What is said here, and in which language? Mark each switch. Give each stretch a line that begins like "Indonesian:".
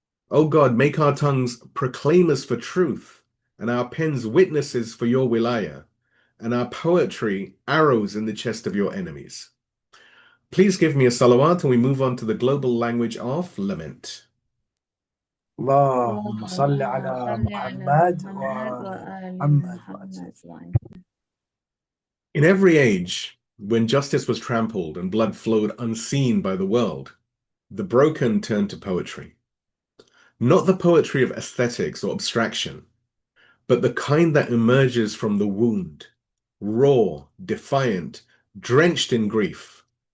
English: O God, make our tongues proclaimers for truth, and our pens witnesses for your wilayah, and our poetry arrows in the chest of your enemies. Please give me a salawat, and we move on to the global language of lament.
Arabic: اللهم صل على محمد وآل محمد.
English: In every age, when justice was trampled and blood flowed unseen by the world, the broken turned to poetry. Not the poetry of aesthetics or abstraction, but the kind that emerges from the wound, raw, defiant, drenched in grief.